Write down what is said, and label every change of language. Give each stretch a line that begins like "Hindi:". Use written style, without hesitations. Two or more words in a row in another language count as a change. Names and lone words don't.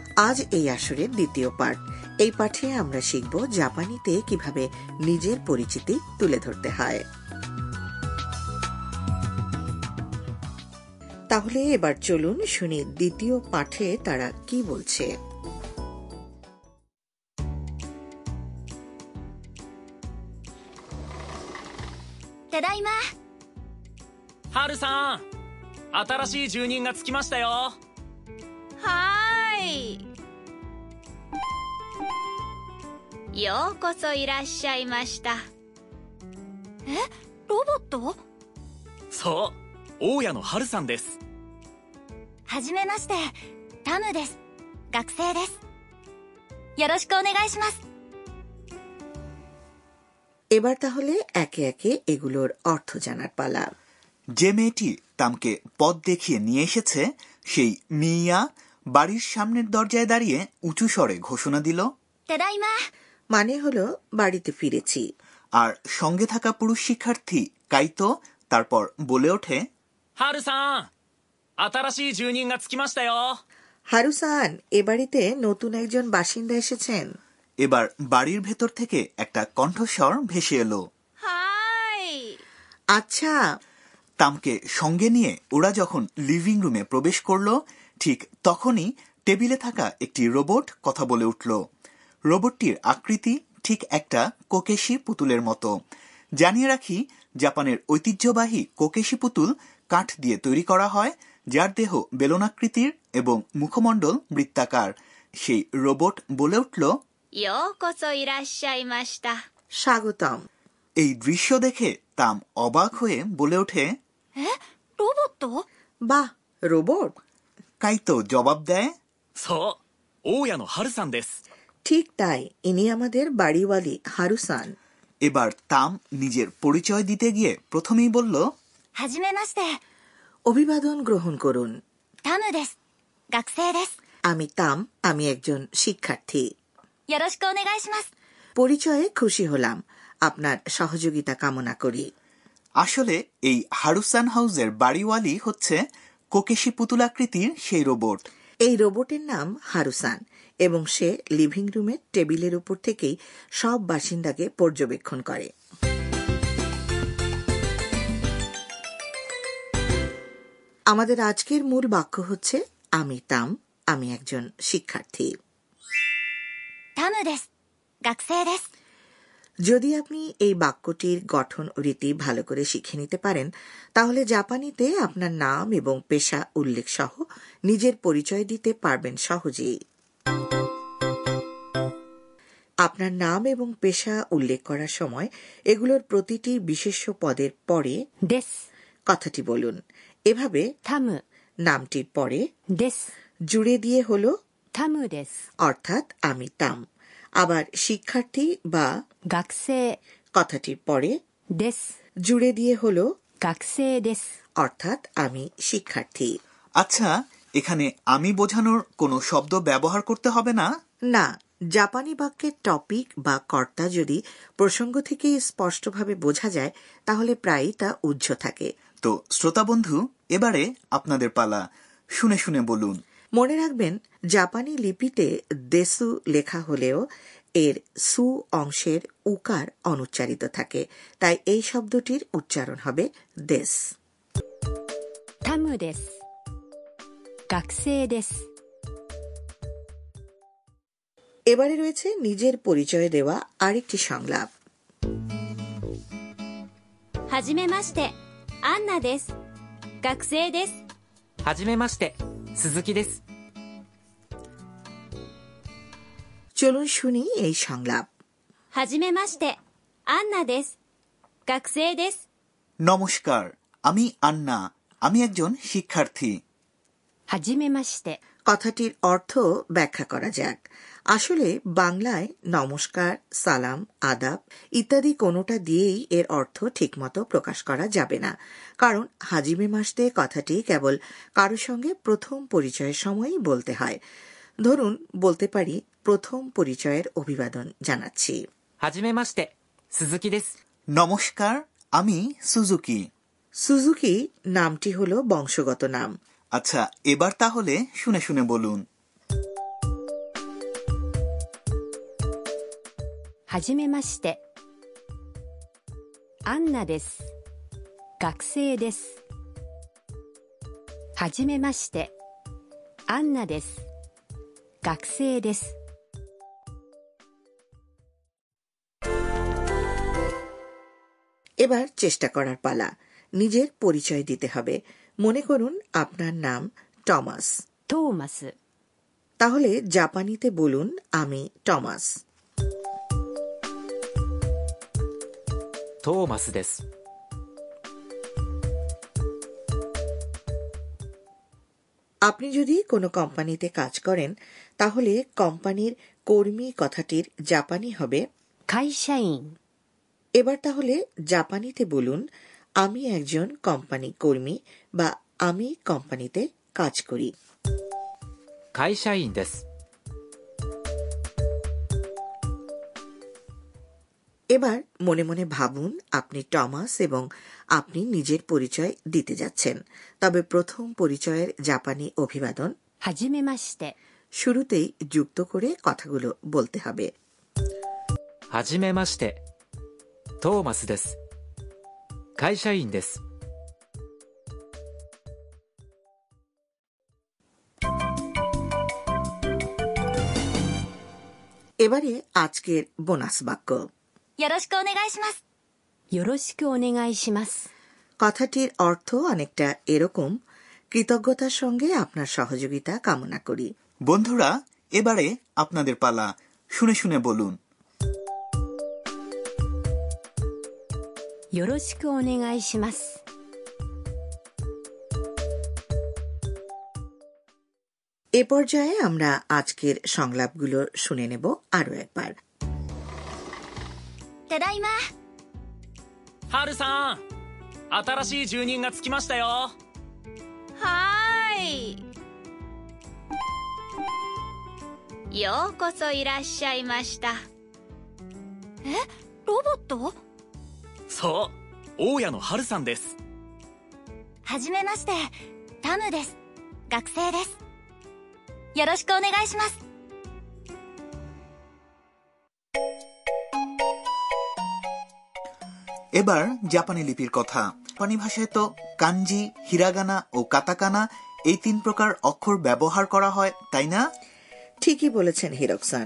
Bangla: আজ এই আসরের দ্বিতীয় পাঠ। এই পাঠে আমরা শিখব জাপানিতে কিভাবে নিজের পরিচিতি তুলে ধরতে হয়। তাহলে এবার চলুন শুনি দ্বিতীয় পাঠে তারা কি বলছে।
Japanese: ただいま。ハルさん、新しい住人が着きましたよ。はーい。ようこそいらっしゃいました。え、ロボット？そう、大家のハルさんです。はじめまして、タムです。学生です。よろしくお願いします。
Bangla: এবার তাহলে একে একে এগুলোর অর্থ জানার পালা। যে মেয়েটি তামকে পথ দেখিয়ে নিয়ে এসেছে সেই মিয়া বাড়ির সামনের দরজায় দাঁড়িয়ে উঁচু স্বরে ঘোষণা দিল,
Japanese: ただいま。
Bangla: মানে হলো বাড়িতে ফিরেছি। আর সঙ্গে থাকা পুরুষ শিক্ষার্থী কাইতো তারপর বলে ওঠে,
Japanese: ハルさん、新しい住人が着きましたよ。
Bangla: হারুসান, এ বাড়িতে নতুন একজন বাসিন্দা এসেছেন। এবার বাড়ির ভেতর থেকে একটা কণ্ঠস্বর ভেসে এলো,
Japanese: はーい。
Bangla: আচ্ছা। তামকে সঙ্গে নিয়ে ওরা যখন
English: living room
Bangla: প্রবেশ করলো ঠিক তখনই টেবিলে থাকা একটি রোবট কথা বলে উঠল। রোবটটির আকৃতি ঠিক একটা কোকেশি পুতুলের মতো। জানিয়ে রাখি, জাপানের ঐতিহ্যবাহী কোকেশি পুতুল কাঠ দিয়ে তৈরি করা হয়, যার দেহ বেলনাকৃতির এবং মুখমণ্ডল বৃত্তাকার। সেই রোবট বলে উঠল,
Japanese: ようこそいらっしゃいました。
Bangla: স্বাগতম। এই দৃশ্য দেখে তাম অবাক হয়ে বলে ওঠে,
Japanese: え、ロボット？
Bangla: বাহ, রোবট? কাইতো জবাব দেয়,
Japanese: そう、大家のハルさんです。
Bangla: ঠিক তাই, ইনি আমাদের বাড়িওয়ালি হারুসান। এবার তাম নিজের পরিচয় দিতে গিয়ে প্রথমেই বলল,
Japanese: はじめまして、
Bangla: অভিবাদন গ্রহণ করুন।
Japanese: タムです。学生です。
Bangla: আমি তাম, আমি একজন শিক্ষার্থী।
Japanese: よろしくお願いします。
Bangla: পরিচয়ে খুশি হলাম, আপনার সহযোগিতা কামনা করি। আসলে এই হারুসান হাউসের বাড়িওয়ালি হচ্ছে কোকেশি পুতুলাকৃতির সেই রোবট। এই রোবটের নাম হারুসান এবং সে
English: living room
Bangla: টেবিলের উপর থেকেই সব বাসিন্দাকে পর্যবেক্ষণ করে। আমাদের আজকের মূল বাক্য হচ্ছে, আমি তাম, আমি একজন শিক্ষার্থী।
Japanese: タムです。学生です。
Bangla: যদি আপনি এই বাক্যটির গঠন ও রীতি ভালো করে শিখে নিতে পারেন, তাহলে জাপানিতে আপনার নাম এবং পেশা উল্লেখ সহ নিজের পরিচয় দিতে পারবেন সহজেই। আপনার নাম এবং পেশা উল্লেখ করার সময় এগুলোর প্রতিটি বিশেষ্য পদের পরে
Japanese: です。
Bangla: কথাটি বলুন। এভাবে タム নামটির পরে
Japanese: です。
Bangla: জুড়ে দিয়ে হলো
Japanese: タムです。
Bangla: অর্থাৎ আমি তাম। আবার শিক্ষার্থী বা
Japanese: 学生
Bangla: কথাটির পরে
Japanese: です。
Bangla: জুড়ে দিয়ে হলো
Japanese: 学生です。
Bangla: অর্থাৎ আমি শিক্ষার্থী। আচ্ছা, এখানে আমি বোঝানোর কোনো শব্দ ব্যবহার করতে হবে না? না, জাপানি বাক্যের টপিক বা কর্তা যদি প্রসঙ্গ থেকেই স্পষ্টভাবে বোঝা যায় তাহলে প্রায়ই তা উহ্য থাকে। তো শ্রোতা বন্ধু, এবারে আপনাদের পালা, শুনে শুনে বলুন। মনে রাখবেন, জাপানি লিপিতে দেসু লেখা হলেও এর সু অংশের উকার অনুচ্চারিত থাকে, তাই এই শব্দটির উচ্চারণ হবে দেস।
Japanese: タムです。学生です。
Bangla: এবারে রয়েছে নিজের পরিচয় দেওয়া আরেকটি সংলাপ।
Japanese: はじめまして、アンナです。学生です。はじめまして、鈴木です。
Bangla: চলুন শুনি এই সংলাপ।
Japanese: はじめまして、アンナです。学生です。
Bangla: নমস্কার, আমি আন্না, আমি একজন শিক্ষার্থী।
Japanese: はじめまして。
Bangla: কথাটির অর্থ ব্যাখ্যা করা যাক। আসলে বাংলায় নমস্কার, সালাম, আদাব ইত্যাদি কোনোটা দিয়েই এর অর্থ ঠিকমতো প্রকাশ করা যাবে না, কারণ
Japanese: はじめまして
Bangla: কথাটি কেবল কারো সঙ্গে প্রথম পরিচয়ের সময়ই বলতে হয়। ধরুন বলতে পারি, প্রথম পরিচয়ের অভিবাদন জানাচ্ছি।
Japanese: はじめまして、鈴木です。
Bangla: নমস্কার, আমি সুজুকি। সুজুকি নামটি হলো বংশগত নাম। আচ্ছা, এবার তাহলে শুনে শুনে বলুন।
Japanese: はじめまして。アンナです。学生です。はじめまして。アンナです。学生です。
Bangla: এবার চেষ্টা করার পালা। নিজের পরিচয় দিতে হবে। মনে করুন আপনার নাম টমাস। トーマス。 তাহলে জাপানিতে বলুন আমি টমাস।
Japanese: トーマスです。
Bangla: আপনি যদি কোনো কোম্পানিতে কাজ করেন তাহলে কোম্পানির কর্মী কথাটির জাপানি হবে
Japanese: 会社員。
Bangla: এবার তাহলে জাপানিতে বলুন আমি একজন কোম্পানি কর্মী বা আমি কোম্পানিতে কাজ করি।
Japanese: 会社員です。
Bangla: এবার মনে মনে ভাবুন আপনি টমাস এবং আপনি নিজের পরিচয় দিতে যাচ্ছেন। তবে প্রথম পরিচয়ের জাপানি অভিবাদন
Japanese: はじめまして。
Bangla: শুরুতেই যুক্ত করে কথাগুলো বলতে হবে।
Japanese: はじめまして。トーマスです。会社員です。
Bangla: এবারে আজকের বোনাস বাক্য।
Japanese: よろしくお願いします。よろしくお願いします。
Bangla: কথাটির অর্থ অনেকটা এরকম, কৃতজ্ঞতার সঙ্গে আপনার সহযোগিতা কামনা করি। বন্ধুরা, এবারে আপনাদের পালা। শুনে শুনে বলুন। よろしくお願いします。 এ পর্যায়ে আমরা আজকের সংলাপগুলো শুনে নেব আরো একবার।
Japanese: ただいま。ハルさん、新しい住人がつきましたよ。はーい。ようこそいらっしゃいました。ロボット？そう、大家のハルさんです。はじめまして、タムです。学生です。よろしくお願いします。
Bangla: এবার জাপানি লিপির কথা। জাপানি ভাষায় তো কাঞ্জি, হিরাগানা ও কাতাকানা এই 3 প্রকার অক্ষর ব্যবহার করা হয়, তাই না? ঠিকই বলেছেন হিরোকসান।